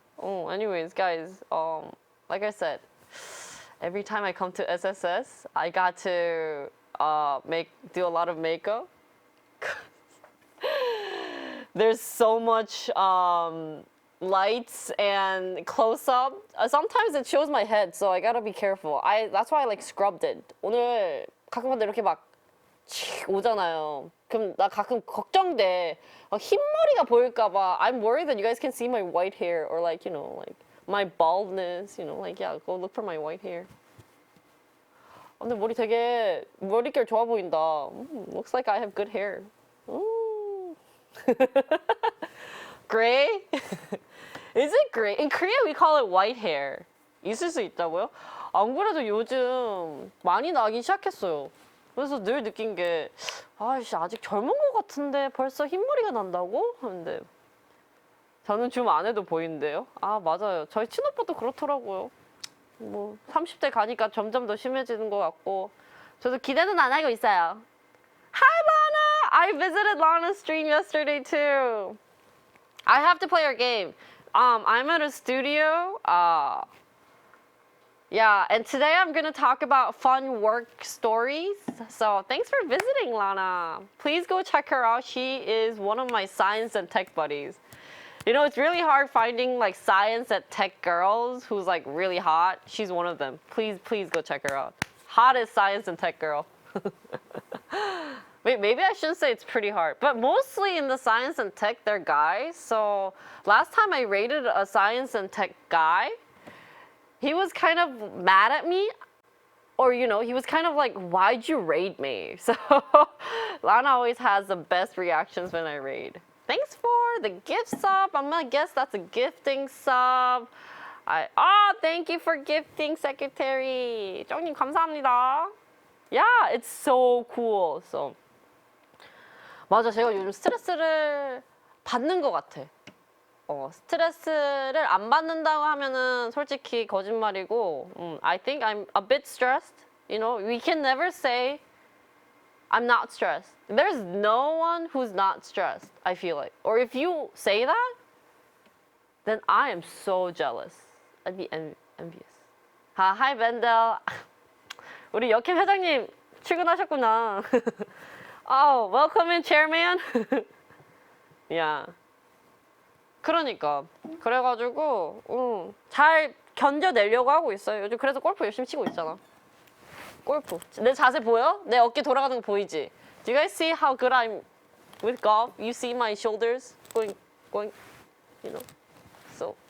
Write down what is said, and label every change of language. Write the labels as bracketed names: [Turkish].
[English] Anyways, guys, like I said, every time I come to SSS, I got to do a lot of makeup. There's so much lights and close up. Sometimes it shows my head, so I gotta be careful. That's why I like scrubbed it. [Korean] 오늘 가끔가다 이렇게 막 오잖아요. 그럼 나 가끔 걱정돼. 흰머리가 보일까봐. [English] I'm worried that you guys can see my white hair or like, like my baldness, like yeah, go look for my white hair. [Korean] 근데 머릿결 좋아 보인다. [English] Looks like I have good hair. Gray? Is it gray? In Korea we call it white hair. [Korean] 있을 수 있다고요? 안 그래도 요즘 많이 나기 시작했어요. 그래서 늘 느낀 게 아직 젊은 것 같은데 벌써 흰머리가 난다고? 하는데 저는 줌 안 해도 보이는데요? 맞아요. 저희 친오빠도 그렇더라고요. 뭐 30대 가니까 점점 더 심해지는 것 같고 저도 기대는 안 하고 있어요. [English] Hi Lana! I visited Lana's stream yesterday too. I have to play our game. I'm at a studio. Yeah, and today I'm gonna talk about fun work stories. So thanks for visiting, Lana. Please go check her out. She is one of my science and tech buddies. It's really hard finding like science and tech girls who's like really hot. She's one of them. Please go check her out. Hottest science and tech girl. Wait, maybe I shouldn't say it's pretty hard. But mostly in the science and tech, they're guys. So last time I rated a science and tech guy, he was kind of mad at me. Or, he was kind of like, why'd you raid me? So Lana always has the best reactions when I raid. Thanks for the gift sub. I'm gonna guess that's a gifting sub. Thank you for gifting, secretary. [Korean] 쫑님 감사합니다. [English] Yeah, it's so cool. [Korean] So 맞아, 제가 요즘 스트레스를 받는 것 같아. 스트레스를 안 받는다고 하면은 솔직히 거짓말이고, [English] I think I'm a bit stressed. We can never say I'm not stressed. There's no one who's not stressed, I feel like. Or if you say that, then I am so jealous. I'd be envious. Hi, Vendel. [Korean] 우리 역캠 회장님 출근하셨구나. [English] Oh, welcome in, chairman. Yeah. [Korean] 그래가지고 잘 견뎌내려고 하고 있어요. 요즘 그래서 골프 열심히 치고 있잖아. 골프. 내 자세 보여? 내 어깨 돌아가는 거 보이지? [English] Do you guys see how good I'm with golf? You see my shoulders going, So